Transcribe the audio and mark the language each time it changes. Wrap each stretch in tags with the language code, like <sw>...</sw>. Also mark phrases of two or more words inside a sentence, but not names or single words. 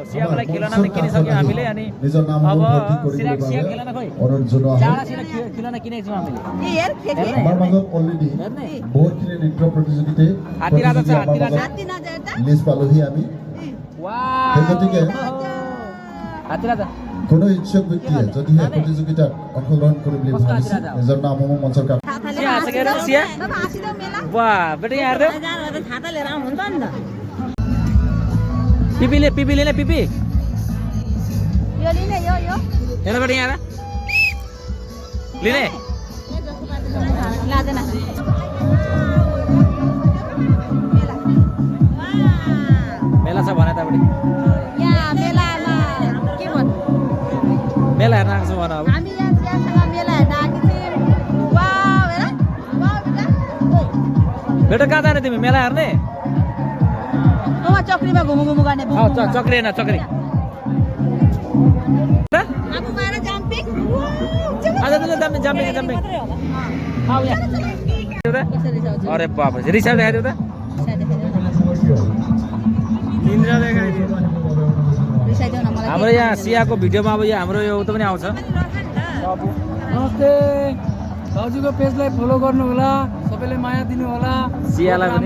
<ne>सियालाई खेलना पनि किनिसक्यौँ हामीले। अनि अब सिया खेलना खोइ चाडा खिलौना किनेको छौँ हामीले। हात्ती राजा छ। हात्ती राजा</ne> <as>কোনো ইচ্ছুক ব্যক্তিয়ে যদিহে প্ৰতিযোগিতাত অংশগ্ৰহণ কৰিম বুলি ভাবিছে নিজৰ নামসমূহ মঞ্চৰ কাষ</as> <ne>पिपीले पिपी यो लिने यो हेर्नबाट यहाँ लिने लादैन। मेला छ भने तपाईँ यहाँ मेलामा के भन्नु? मेला हेर्न आएको छ भन। अब हामी यहाँ मेला हेर्न आएको थियौँ। वाउ हेर, वाउ बेटा कहाँ जाने तिमी मेला हेर्ने? चक्रीमा घुमु गर्ने। चक्री होइन चक्री।</ne> <hi>अरे बाप रे</hi> <ne>रिसा देखाइदियो त। हाम्रो यहाँ सियाको भिडियोमा अब यो हाम्रो यो उता पनि आउँछ। नमस्ते, भाउजूको पेजलाई फलो गर्नु होला, सबैले माया दिनु होला। सियालाई पनि</ne>